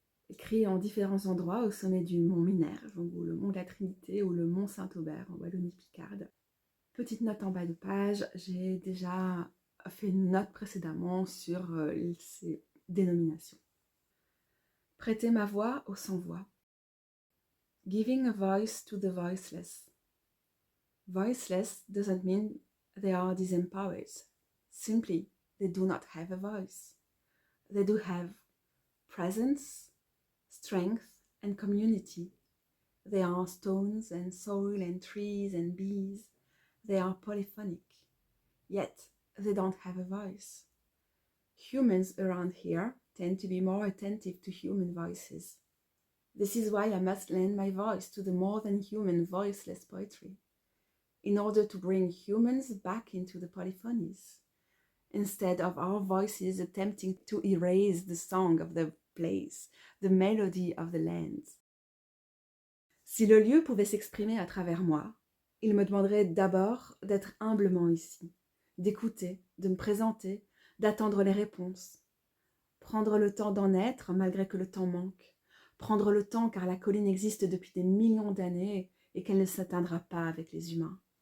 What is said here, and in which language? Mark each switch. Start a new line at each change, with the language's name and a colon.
French: Écrit en différents endroits au sommet du mont Minerve, ou le mont de la Trinité, ou le mont Saint-Aubert en Wallonie-Picarde. Petite note en bas de page, j'ai déjà fait une note précédemment sur ces dénominations. Prêter ma voix aux sans-voix.
English: Giving a voice to the voiceless. Voiceless doesn't mean they are disempowered. Simply, they do not have a voice. They do have presence, strength and community. They are stones and soil and trees and bees. They are polyphonic. Yet, they don't have a voice. Humans around here tend to be more attentive to human voices. This is why I must lend my voice to the more than human voiceless poetry, in order to bring humans back into the polyphonies, instead of our voices attempting to erase the song of the place, the melody of the land.
French: Si le lieu pouvait s'exprimer à travers moi, il me demanderait d'abord d'être humblement ici, d'écouter, de me présenter, d'attendre les réponses. Prendre le temps d'en être malgré que le temps manque. Prendre le temps car la colline existe depuis des millions d'années et qu'elle ne s'atteindra pas avec les humains.